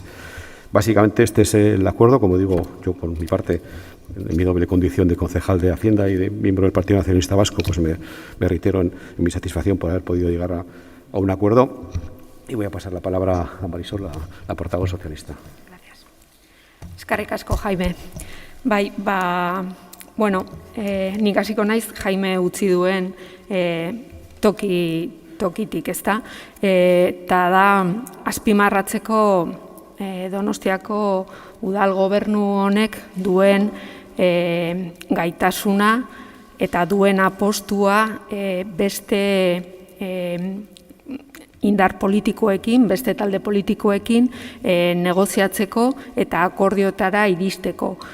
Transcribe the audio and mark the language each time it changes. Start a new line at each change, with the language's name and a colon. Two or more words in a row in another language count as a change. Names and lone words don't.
Spanish: Básicamente este es el acuerdo. Como digo, yo por mi parte, en mi doble condición de concejal de Hacienda y de miembro del Partido Nacionalista Vasco, pues me reitero en mi satisfacción por haber podido llegar a un acuerdo. Y voy a pasar la palabra a Marisol, la portavoz socialista. Gracias.
Basque: Eskerrik asko, Jaime. Bai, bueno, nik hasiko naiz Jaime utzi duen tokitik, ezta? Eta da azpimarratzeko Donostiako udal gobernu honek duen gaitasuna eta duen apostua beste indar politikoekin, beste talde politikoekin negoziatzeko eta akordiotara iristeko.